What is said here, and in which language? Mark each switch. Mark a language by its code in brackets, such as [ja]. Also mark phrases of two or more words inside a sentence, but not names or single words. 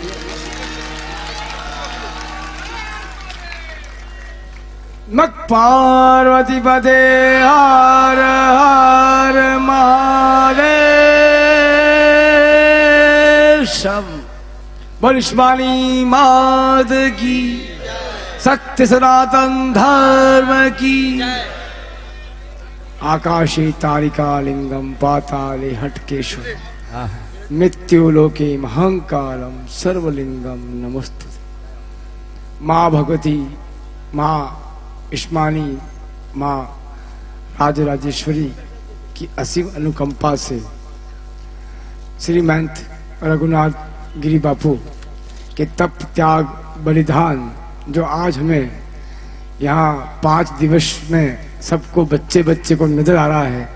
[sa] નમઃ પાર્વતી પદે હર હર મહાદેવ. [hi] वैश्वाणी मात की, सत्य सनातन धर्म की. [sa] आकाशे तारिका लिंगम पाताले हटकेशु मृत्युलोके महंकारम सर्वलिंगम नमस्तु. [hi] माँ भगवती, माँ इस्मानी, माँ राजराजेश्वरी की असीम अनुकंपा से श्रीमंत रघुनाथ गिरी बापू के तप त्याग बलिदान जो आज हमें यहाँ 5 दिवस में सबको बच्चे बच्चे को नजर आ रहा है.